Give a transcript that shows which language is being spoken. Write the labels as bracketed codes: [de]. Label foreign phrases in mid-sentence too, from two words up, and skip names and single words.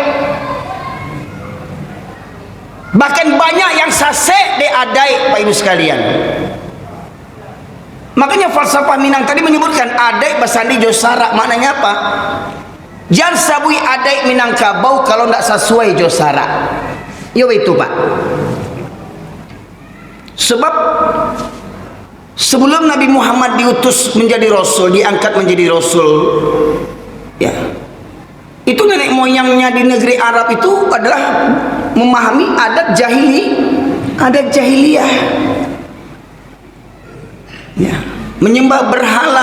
[id] Bahkan banyak yang sasek di adat, Pak Ibu sekalian. Makanya falsafah Minang tadi menyebutkan [min] adat basandi jo sarak. [id] Maknanya apa? Jangan sabui adat Minangkabau kalau ndak sesuai [min] jo sarak. Yo itu Pak. [id] Sebab sebelum Nabi Muhammad diutus menjadi Rasul, diangkat menjadi Rasul, ya, itu nenek moyangnya di negeri Arab itu adalah memahami adat jahiliyah, ya, menyembah berhala.